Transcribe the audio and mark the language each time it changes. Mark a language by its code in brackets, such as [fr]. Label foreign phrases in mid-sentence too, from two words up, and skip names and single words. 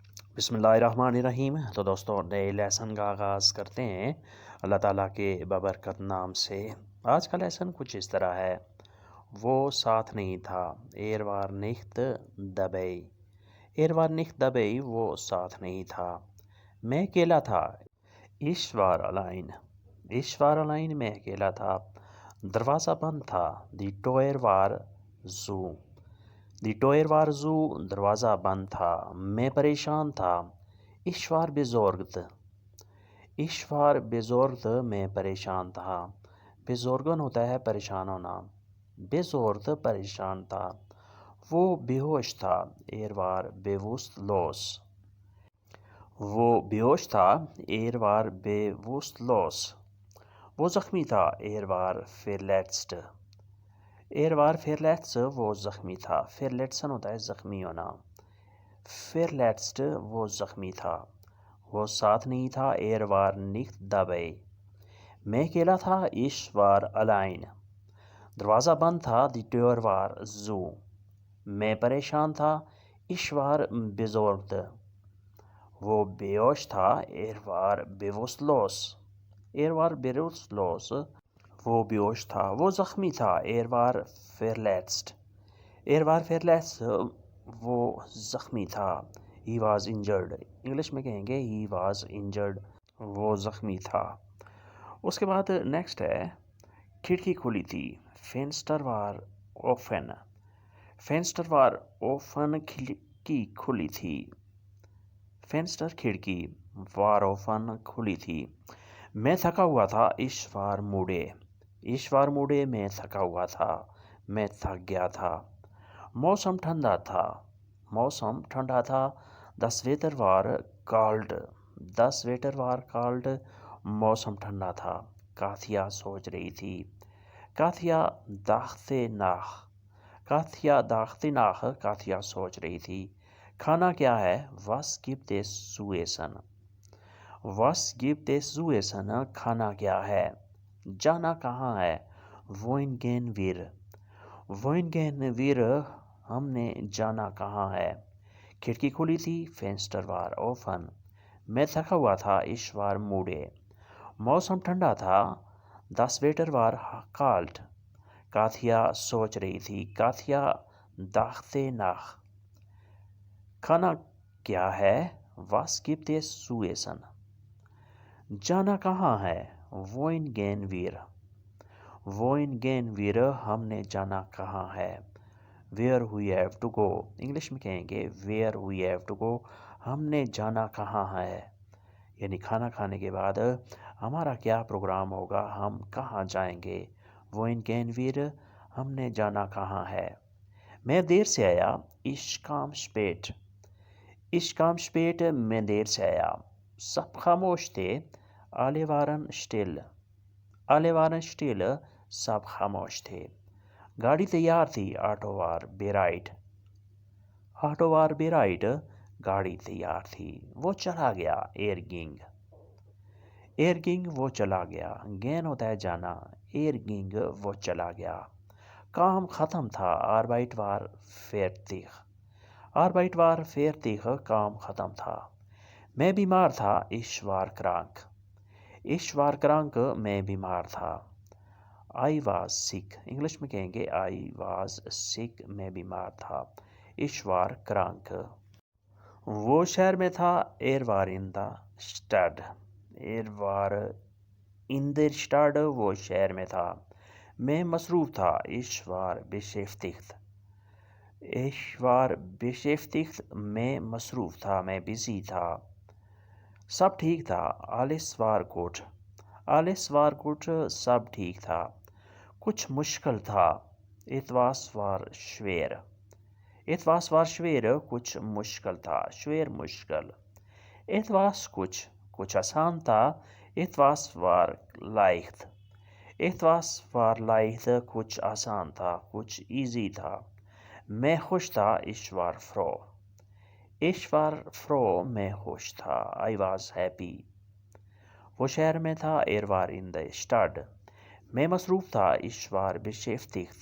[ar] بسم اللہ الرحمن الرحیم۔ [ur] تو دوستوں، نئے لیسن کا آغاز کرتے ہیں اللہ تعالیٰ کے بابرکت نام سے۔ آج کا لیسن کچھ اس طرح ہے۔ وہ ساتھ نہیں تھا، [de] er war nicht dabei. er war nicht dabei, [ur] وہ ساتھ نہیں تھا۔ میں اکیلا تھا، [de] ich war allein۔ ich war allein، [ur] میں اکیلا تھا۔ دروازہ بند تھا، [de] die Tür war zu۔ die Tür war zu, [ur] دروازہ بند تھا۔ میں پریشان تھا، [de] ich war besorgt۔ ich war besorgt، [ur] میں پریشان تھا۔ besorgen ہوتا ہے پریشان ہونا۔ besorgt، پریشان تھا۔ وہ بے ہوش تھا، [de] er war bewusstlos۔ [ur] وہ بے ہوش تھا، [de] er war bewusstlos۔ [ur] وہ زخمی تھا، [de] er war verletzt۔ er war verletzt، [ur] وہ زخمی تھا۔ verletzen ہوتا ہے زخمی ہونا۔ verletzt، وہ زخمی تھا۔ وہ ساتھ نہیں تھا، [de] er war nicht dabei۔ [ur] میں اکیلا تھا، [de] ich war allein۔ [ur] دروازہ بند تھا، [de] die Tür war zu۔ [ur] میں پریشان تھا، [de] ich war besorgt۔ [ur] وہ بے ہوش تھا، [de] er war bewusstlos۔ er war bewusstlos، [ur] وہ بے ہوش تھا۔ وہ زخمی تھا، [de] er war verletzt۔ er war verletzt، [ur] وہ زخمی تھا۔ [en] he was injured، [ur] انگلش میں کہیں گے [en] he was injured، [ur] وہ زخمی تھا۔ اس کے بعد نیکسٹ ہے، کھڑکی کھلی تھی، [de] Fenster war offen. فینسٹر war offen، [ur] کھڑکی کھلی تھی۔ فینسٹر کھڑکی، [de] war offen، [ur] کھلی تھی۔ میں تھکا ہوا تھا، [de] ich war müde۔ ich war müde، [ur] میں تھکا ہوا تھا، میں تھک گیا تھا۔ موسم ٹھنڈا تھا، موسم ٹھنڈا تھا۔ [de] das Wetter war kalt۔ das Wetter war kalt، [ur] موسم ٹھنڈا تھا۔ کاتیا سوچ رہی تھی، کاتیا [de] dachte nach۔ کاتیا dachte nach، [ur] کاتیا سوچ رہی تھی۔ کھانا کیا ہے، [de] was gibt es zu essen۔ was gibt es zu essen، [ur] کھانا کیا ہے۔ جانا کہاں ہے، [de] wohin gehen wir۔ wohin gehen wir، [ur] ہم نے جانا کہاں ہے۔ کھڑکی کھلی تھی، [de] Fenster war offen. [ur] میں تھکا ہوا تھا، [de] ich war müde۔ [ur] موسم ٹھنڈا تھا، [de] das Wetter war kalt۔ [ur] کاتیا سوچ رہی تھی، کاتیا [de] dachte nach۔ [ur] کھانا کیا ہے، [de] was gibt es zu essen۔ [ur] جانا کہاں ہے، [de] wohin gehen wir۔ wohin gehen wir، [ur] ہم نے جانا کہاں ہے۔ [en] where we have to go، [ur] انگلش میں کہیں گے [en] where we have to go، [ur] ہم نے جانا کہاں ہے۔ یعنی کھانا کھانے کے بعد ہمارا کیا پروگرام ہوگا، ہم کہاں جائیں گے۔ [de] wohin gehen wir، [ur] ہم نے جانا کہاں ہے۔ میں دیر سے آیا، [de] ich kam spät۔ ich kam spät، [ur] میں دیر سے آیا۔ سب خاموش تھے، [de] alle waren still۔ alle waren still، [ur] سب خاموش تھے۔ گاڑی تیار تھی، [de] Auto war bereit. آٹو war bereit، [ur] گاڑی تیار تھی۔ وہ چلا گیا، [de] er ging۔ er ging، [ur] وہ چلا گیا۔ gehen ہوتا ہے جانا، [de] er ging، [ur] وہ چلا گیا۔ کام ختم تھا، [de] Arbeit war fertig۔ Arbeit war fertig، [ur] کام ختم تھا۔ میں بیمار تھا، [de] ich war krank۔ ich war krank، [ur] میں بیمار تھا۔ [en] I was sick، [ur] انگلش میں کہیں گے [en] I was sick، [ur] میں بیمار تھا۔ [de] ich war krank۔ [ur] وہ شہر میں تھا، [de] er war [en] in the [de] Stadt۔ er war in der Stadt، [ur] وہ شہر میں تھا۔ میں مصروف تھا، [de] ich war beschäftigt۔ ich war beschäftigt، [ur] میں مصروف تھا، میں بزی تھا۔ سب ٹھیک تھا، [de] alles war gut۔ alles war gut، [ur] سب ٹھیک تھا۔ کچھ مشکل تھا، [de] etwas war schwer۔ etwas war schwer، [ur] کچھ مشکل تھا، schwer مشکل۔ etwas کچھ آسان تھا، [de] etwas war leicht۔ etwas war leicht، [ur] کچھ آسان تھا، کچھ ایزی تھا۔ میں خوش تھا، [de] ich war froh۔ ich war froh، [ur] میں خوش تھا، [en] I was happy۔ [ur] وہ شہر میں تھا، [de] er war [en] in the [de] Stadt۔ [ur] میں مصروف تھا، [de] ich war beschäftigt۔